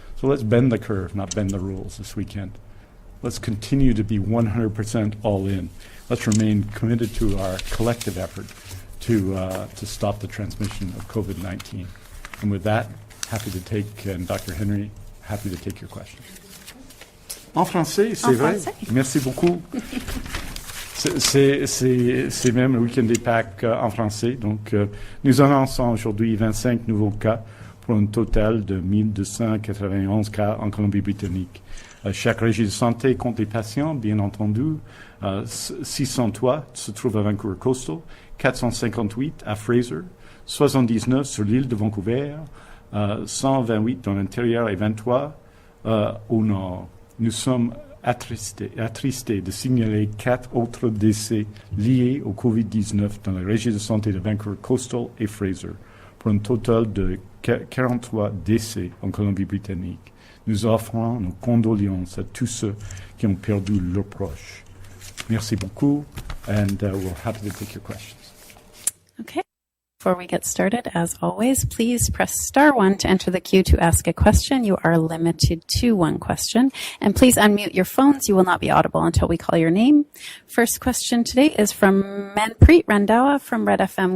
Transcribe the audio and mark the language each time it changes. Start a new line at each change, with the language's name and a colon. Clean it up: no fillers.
English: So let's bend the curve, not bend the rules this weekend. Let's continue to be 100% all in. Let's remain committed to our collective effort to stop the transmission of COVID-19. And with that, happy to take, and Dr. Henry, happy to take your questions.
French: En français, c'est vrai. Merci beaucoup. C'est même le week-end des Pâques en français. Donc, nous annonçons aujourd'hui 25 nouveaux cas pour un total de 1291 cas en Colombie-Britannique. Chaque régie de santé compte des patients, bien entendu. 603 se trouvent à Vancouver Coastal, 458 à Fraser, 79 sur l'île de Vancouver, 128 dans l'intérieur et 23 au nord. Nous sommes attristés de signaler 4 autres décès liés au COVID-19 dans la régie de santé de Vancouver Coastal et Fraser, pour un total de 43 décès en Colombie-Britannique. Nous offrons nos condoléances à tous ceux qui ont perdu leurs proches. Merci beaucoup,
English: and we're happy to take your questions. Okay. Before we get started, as always, please press *1 to enter the queue to ask a question. You are limited to one question. And please unmute your phones. You will not be audible until we call your name. First question today is from Manpreet Randhawa from Red FM.